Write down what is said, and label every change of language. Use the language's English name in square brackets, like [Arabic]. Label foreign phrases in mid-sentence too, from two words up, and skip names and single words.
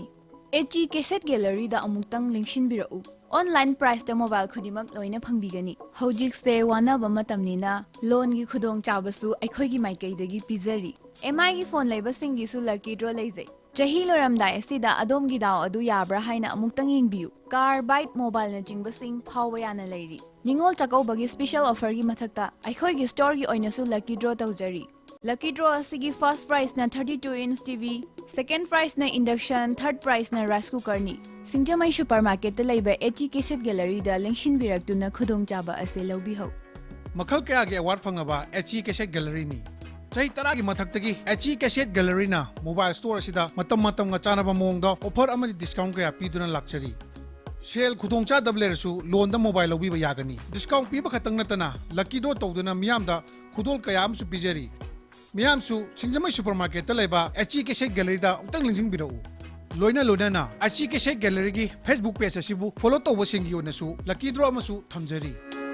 [Manipuri] HG Cassette Gallery da amutang lingshin birau. Online price da mobile khudimak loina phangbigani. Hojik se wana ba matamnina loan gi khudong chabasu aikhoi gi maikai dagi pizari. MI gi phone laiba singi su [English] lucky draw [Manipuri] leizai. Chahi loramdai asida adom gi daw adu yabra haina amuktang yengbiu. Car bite mobile na jingba sing phawa yana lairi. Ningol Chakobagi [English] special offer [Manipuri] gi mathakta aikhoi gi store gi oina su [English] lucky draw [Manipuri] tawjari. [English] Lucky draw [Manipuri] asigi [English] first prize [Manipuri] na [English] 32-inch TV, second prize [Manipuri] na induction, [English] third prize [Manipuri] na [English] rice cooker [Manipuri] ni. Singjamai supermarket ta laiba HG Cassette Gallery da lengshin biraktuna khudong chaba ase lawbiho. Makhal kaya gi award phangaba HG Cassette Gallery ni. Chahi taragi mathaktagi HG Cassette Gallery na [English] mobile store [Manipuri] asida matam nga chanaba mongda offer amadi discount kaya piduna lakchari. Sale khudong cha double su loan da mobile lawbi ba yagani. Discount piba khatang natana [English] lucky draw [Manipuri] tawduna miyamda khudol kaya am su pijari. Miyamsu Singjamai supermarket ta laiba HG Cassette Gallery da utang lingsing birau. Loina na HG Cassette Gallery gi Facebook page asibu follow tawba singi onasu [English] lucky draw [Manipuri] amasu thamjari.